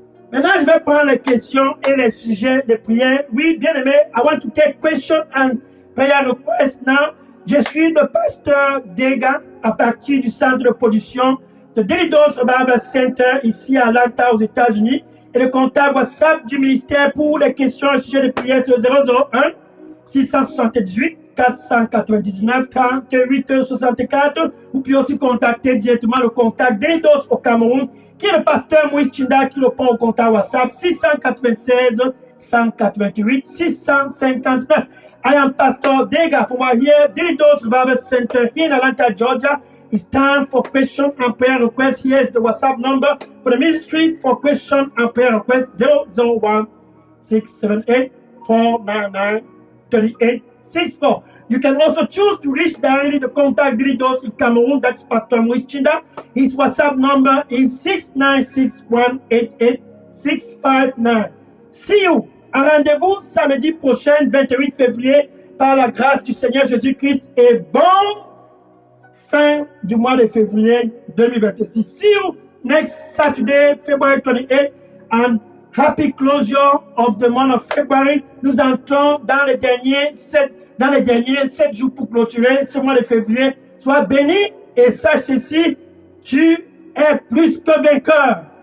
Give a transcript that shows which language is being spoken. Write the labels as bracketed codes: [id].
[fr] Maintenant, je vais prendre les questions et les sujets de prière. Oui, bien aimé, [en] I want to take question and prayer request now. [fr] Je suis le pasteur Dega à partir du centre de production de Delidos Revival Center ici à Atlanta aux États-Unis. Et le contact WhatsApp du ministère pour les questions et sujets de prière c'est 001 678 499 38 64. Vous pouvez aussi contacter directement le contact Delidos au Cameroun, qui est le pasteur Moïse Chinda qui répond au contact WhatsApp 696 188 659. [en] I am Pastor Dega from here, Delidos Revival Center here in Atlanta, Georgia. It's time for question and prayer requests. Here's the WhatsApp number for the ministry for question and prayer requests 001 678 499 3864. You can also choose to reach directly the contact Delidos in Cameroon. That's Pastor Moïse Chinda. His WhatsApp number is 696188659. See you. [fr] Un rendez-vous samedi prochain, 28 février, par la grâce du Seigneur Jésus-Christ. Et bon fin du mois de février 2026. [en] See you next Saturday, February 28, and happy closure of the month of February. [fr] Nous entrons dans les derniers 7 jours pour clôturer ce mois de février. Sois béni et sache ceci, tu es plus que vainqueur.